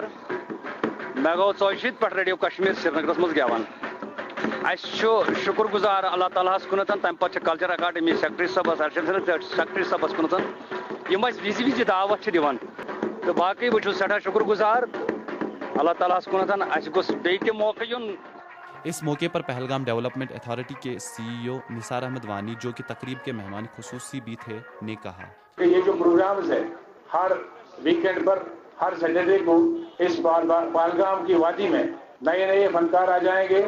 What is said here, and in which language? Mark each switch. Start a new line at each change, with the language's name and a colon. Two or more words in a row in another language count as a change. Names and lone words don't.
Kashmiri: مےٚ گوٚو 42 پٮ۪ٹھ ریڈیو کشمیٖر سرینگرس منٛز گٮ۪وان. اَسہِ چھُ شُکر گُزار اللہ تعالیٰ ہس کُنتھ. تمہِ پتہٕ چھِ کلچر اکاڈمی سیکرٹری صٲبس,
English: administrator secretary
Kashmiri: صٲبس کُنتھ یِم اَسہِ وِزِ وِزِ دعوت چھِ دِوان. تہٕ باقٕے بہٕ چھُس سٮ۪ٹھاہ شُکر گُزار اللہ تعالیٰ ہس کُنتھ. اَسہِ گوٚژھ بیٚیہِ تہِ موقعہٕ یُن.
Urdu: اس موقع پر پہلگام ڈیولپمنٹ اتھارٹی کے CEO نثار احمد وانی, جو کہ تقریب کے مہمان خصوصی بھی تھے, نے کہا کہ یہ جو پروگرامز ہے ہر ویکینڈ پر, ہر سیٹرڈے کو اس پہلگام کی وادی میں نئے نئے فنکار آ جائیں گے.